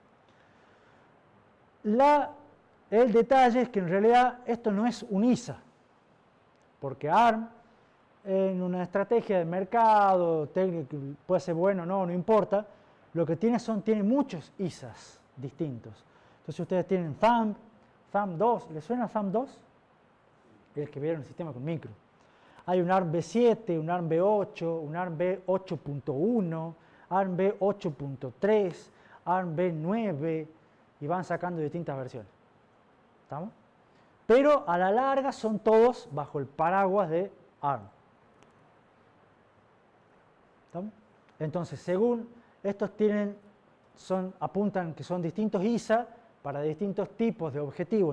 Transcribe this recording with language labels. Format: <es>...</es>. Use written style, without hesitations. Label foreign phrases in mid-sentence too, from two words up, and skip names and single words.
<es>La El detalle es que en realidad esto no es un ISA, porque ARM, en una estrategia de mercado, técnico, puede ser bueno o no, no importa, lo que tiene muchos ISAs distintos. Entonces ustedes tienen Thumb, Thumb 2, ¿les suena Thumb 2? El que vieron el sistema con micro. Hay un ARM V7, un ARM V8, un ARM V8.1, ARM V8.3, ARM V9 y van sacando distintas versiones. ¿Estamos? Pero a la larga son todos bajo el paraguas de ARM. ¿Estamos? Entonces, según estos apuntan que son distintos ISA para distintos tipos de objetivos.</es>